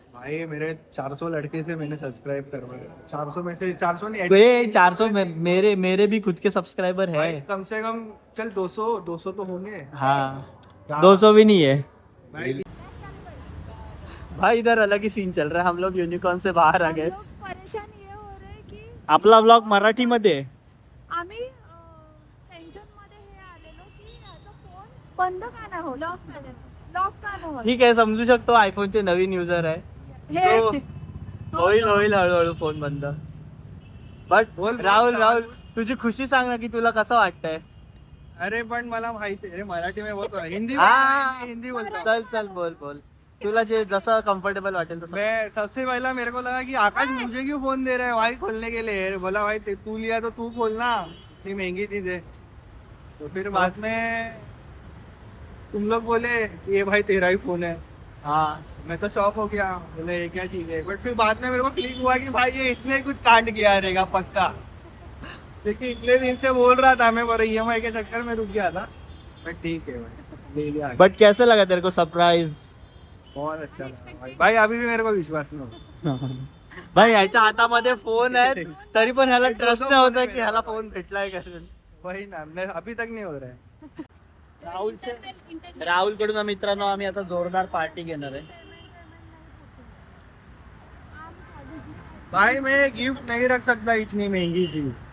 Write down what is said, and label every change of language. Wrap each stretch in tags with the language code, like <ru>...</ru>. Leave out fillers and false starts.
<hi>भाई मेरे 400 लड़के से मैंने सब्सक्राइब करवाया 400 में से 400 नहीं ये 400 मेरे भी खुद के सब्सक्राइबर है भाई, कम से कम चल 200 तो होंगे. हाँ 200 भी नहीं है भाई भाई इधर अलग ही सीन चल रहा है हम लोग यूनिकॉर्न से बाहर आ गए लोक परेशान हे हो रहे की</hi> <mr>आपला ब्लॉग मराठी मध्ये आहे. आम्ही टेन्शन मध्ये हे आलेलो की याचा फोन बंद का नाही होत लॉक का नाही होत ठीक आहे समजू शकतो आयफोनचे नवीन युजर आहे हे So, होईल हळूहळू फोन बंद बट बोल, राहुल तुझी खुशी सांग ना की तुला कसं वाटतंय अरे पण मला माहिती आहे मराठी में बोलतो हिंदी हाँ. हिंदी बोलतो. चल बोल तुला जे जसं कम्फर्टेबल वाटेल तसं</mr> <hi>मैं सबसे पहला मेरे को लगा कि आकाश मुझे क्यों फोन दे रहा है भाई खोलने के लिए बोला भाई तू लिया तो तू खोलना इतनी महंगी चीज है तो फिर बाद में तुम लोग बोले ये भाई तेरा ही फोन है हाँ मैं तो शॉक हो गया बोले ये क्या चीज है बट फिर बाद में मेरे को क्लिक हुआ कि भाई ये इसने कुछ कांड किया रहेगा पक्का क्योंकि इतने दिन से बोल रहा था मैं पर EMI के चक्कर में रुक गया था बट ठीक है भाई ले लिया बट कैसे लगा तेरे को सरप्राइज बहुत अच्छा लगा भाई भाई अभी भी मेरे को विश्वास नहीं होता</hi> <mr>भाई ह्याच्या हातामध्ये फोन आहे तरी पण ह्याला ट्रस्ट नाही होता की ह्याला फोन भेटलाय करून</mr> <hi>वही ना अभी तक नहीं हो रहा है</hi> <mr>राहुल कडून मित्रांनो आम्ही आता जोरदार पार्टी घेणार आहे</mr> <hi>भाई मैं गिफ्ट नहीं रख सकता इतनी महंगी चीज</hi>